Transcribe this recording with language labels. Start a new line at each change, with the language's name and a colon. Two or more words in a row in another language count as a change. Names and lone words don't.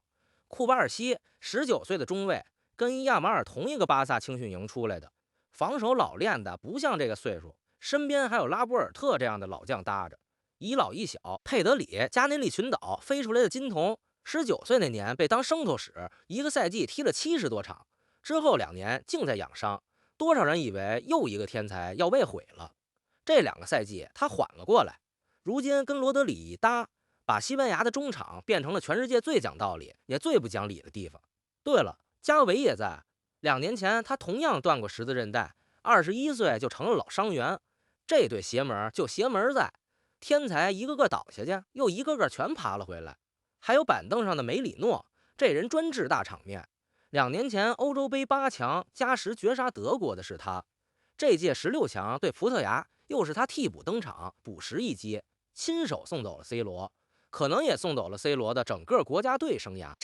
Chinese: 庫巴爾西19歲的中衛，跟亞馬爾同一個巴薩青訓營出來的，防守老練的不像這個歲數，身邊還有拉波爾特這樣的老將搭着。一老一小，佩德里加內利群島飛出來的金童，19歲那年被當生頭使，一個賽季踢了70多場，之後2年淨在養傷。多少人以為又一個天才要被毀了。這2個賽季他緩了過來，如今跟罗德里一搭，把西班牙的中场变成了全世界最講道理也最不講理的地方。对了，加維也在2年前他同樣斷過十字韌帶，21歲就成了老傷員。這對邪門就邪門在天才一個個倒下去，又一個個全爬了回來。還有板凳上的梅里諾，這人專治大場面。2年前歐洲杯8強加时絕殺德國的是他，這屆16強對葡萄牙又是他替補登場補時一擊，親手送走了 C 羅，可能也送走了 C 羅的整個國家队生涯。